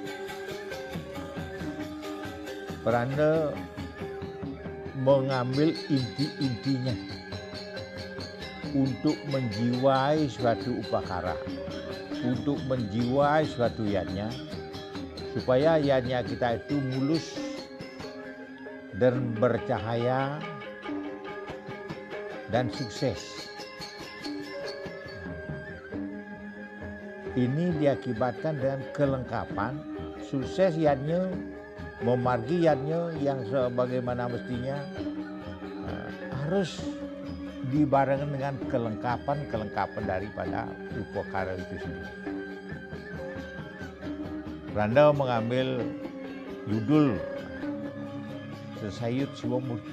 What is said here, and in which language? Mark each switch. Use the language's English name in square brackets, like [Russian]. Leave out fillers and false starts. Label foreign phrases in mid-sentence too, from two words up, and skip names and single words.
[Indonesian] Pranda mengambil inti-intinya untuk menjiwai suatu upakara, untuk menjiwai suatu yatnya, supaya yatnya kita itu mulus dan bercahaya dan sukses. Ini diakibatkan dengan kelengkapan, sukses yatnya, memargi yatnya yang sebagaimana mestinya harus dibarengan dengan kelengkapan daripada upakara itu sendiri. Pranda mengambil judul Sesayut Siwo Murti.